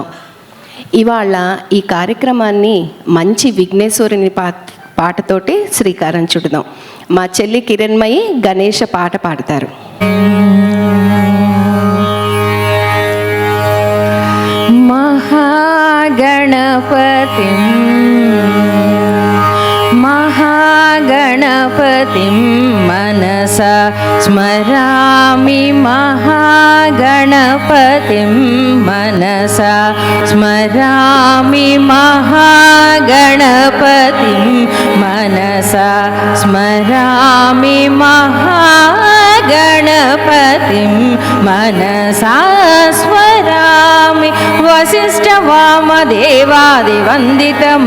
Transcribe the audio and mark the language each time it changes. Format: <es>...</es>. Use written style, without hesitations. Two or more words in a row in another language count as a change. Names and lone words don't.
<te>ఇవాళ ఈ కార్యక్రమాన్ని మంచి విఘ్నేశ్వరుని పాటతోటి శ్రీకారం చుడదాం. మా చెల్లి కిరణ్మయి గణేష పాట పాడతారు.</te> <sa>మహా महागणपतिं मनसा स्मरामि महागणपतिं मनसा स्मरामि महागणपतिं मनसा स्मरामि महागणपतिं मनसा स्मरामि वसिष्ठवामदेवादिवन्दित</sa>